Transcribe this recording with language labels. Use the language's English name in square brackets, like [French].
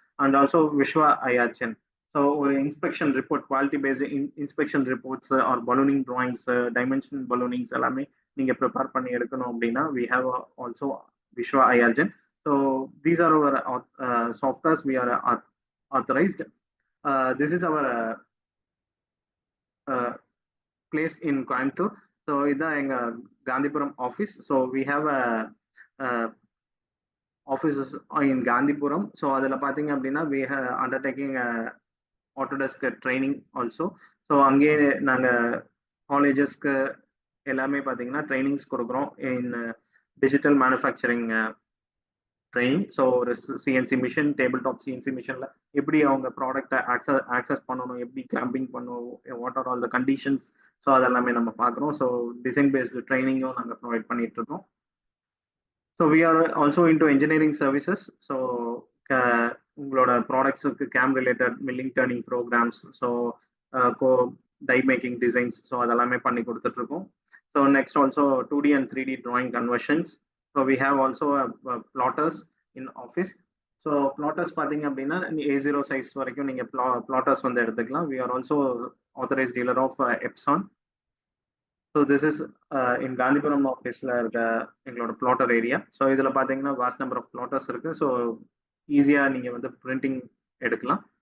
[Tamil] And also Vishwa ஐஆர்சென். So ஒரு inspection report, quality based inspection reports R ballooning drawings, dimension பலூனிங்ஸ் எல்லாமே நீங்க prepare பண்ணி எடுக்கணும் அப்படின்னா [English] We have also Vishwa ஐஆர்ஜென். So these are our softwares we are authorized. This is our place in Coimbatore. [Tamil] So இதுதான் எங்க Gandhipuram office. [English] So we have offices in Gandhipuram. So [Tamil] அதில் பார்த்தீங்க அப்படின்னா [English] We undertaking Autodesk training also. [Tamil] So அங்கேயே நாங்கள் காலேஜஸ்க்கு எல்லாமே பார்த்தீங்கன்னா trainings கொடுக்குறோம் [English] In digital manufacturing training. [Tamil] So ஒரு CNC machine, table top CNC மிஷின்ல எப்படி அவங்க ப்ராடக்டை ஆக்சஸ் பண்ணணும், எப்படி கிளாம்பிங் பண்ணணும், [English] What are all the conditions. [Tamil] So அதெல்லாமே நம்ம பார்க்குறோம். ஸோ டிசைன் பேஸ்டு ட்ரைனிங்கும் நாங்கள் ப்ரொவைட் பண்ணிட்டு இருக்கோம். [English] So we are also into engineering services. [Tamil] So உங்களோட ப்ராடக்ட்ஸுக்கு game related milling turning programs, so go tie making designs, so அதெல்லாமே பண்ணி கொடுத்துட்டு இருக்கோம். [English] So next also 2D and 3D drawing conversions. So we have also plotters in office. [Tamil] So platters பார்த்தீங்க அப்படின்னா A0 size வரைக்கும் நீங்கள் platters வந்து எடுத்துக்கலாம். [English] We are also authorised dealer of Epson. So this is in Gandhipuram [Tamil] ஆஃபீஸில் இருக்க எங்களோட platter area. So இதில் பார்த்தீங்கன்னா வாஸ்ட் நம்பர் ஆஃப் பிளாட்டர்ஸ் இருக்கு. ஸோ ஈஸியாக நீங்கள் வந்து பிரிண்டிங் எடுக்கலாம்.